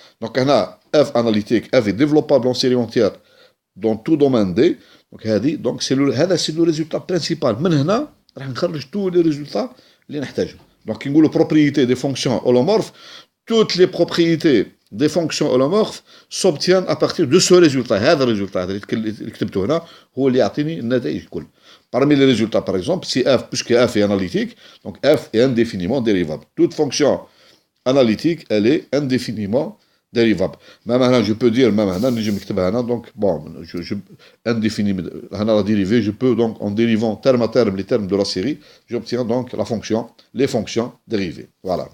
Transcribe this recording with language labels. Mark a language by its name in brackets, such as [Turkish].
[French] Donc, on a F analytique, F est développable en série entière dans tout domaine D. Donc, c'est le résultat principal. Maintenant, on va tous les résultats [Arabic] اللي نحتاجهم. [French] Donc, il y a les propriétés des fonctions holomorphes. Toutes les propriétés des fonctions holomorphes s'obtiennent à partir de ce résultat. [Arabic] هذا الريزultat اللي كتبته هنا هو اللي يعطيني النتائج الكل. [French] Parmi les résultats, par exemple, si f, puisque f est analytique, donc f est indéfiniment dérivable. Toute fonction analytique, elle est indéfiniment dérivable. Même là, je peux dire, même là, donc, bon, indéfiniment, la dérivée, je peux donc, en dérivant terme à terme les termes de la série, j'obtiens donc la fonction, les fonctions dérivées. Voilà.